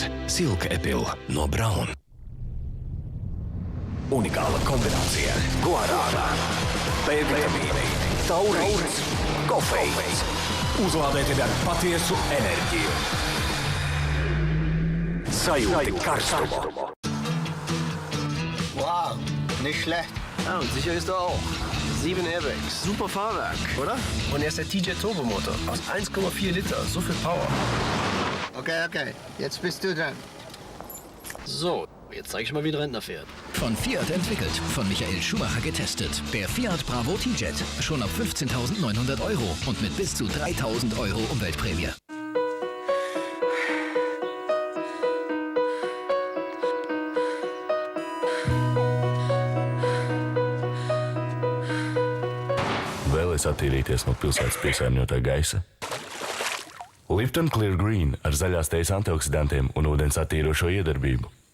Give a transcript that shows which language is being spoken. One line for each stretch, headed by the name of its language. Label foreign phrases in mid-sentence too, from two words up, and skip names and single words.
Latvian: Silk Apple no Braun. Unikāla kombinācija. Guarāna, B-vitamīni, taurīns, kofeīns. Uzlādēti ar patiesu enerģiju. Sajūti karstumu.
German: Wow, nicht schlecht. Ja, und sicher ist er auch. 7 Airbags. Super Fahrwerk, oder? Und jetzt der TJ Turbomotor. Aus 1,4 Liter. So viel Power. Okay. Jetzt bist du dran. So, jetzt zeig ich mal, wie ein Rentner fährt. Von Fiat entwickelt, von Michael Schumacher getestet. Der Fiat Bravo T-Jet. Schon ab 15.900 € und mit bis zu 3.000 € Umweltprämie.
Latvian: Vēlies attīrīties no pilsētas piesārņotā gaisa? Lipton Clear Green ar zaļās tejas antioksidantiem un ūdens attīrošo iedarbību.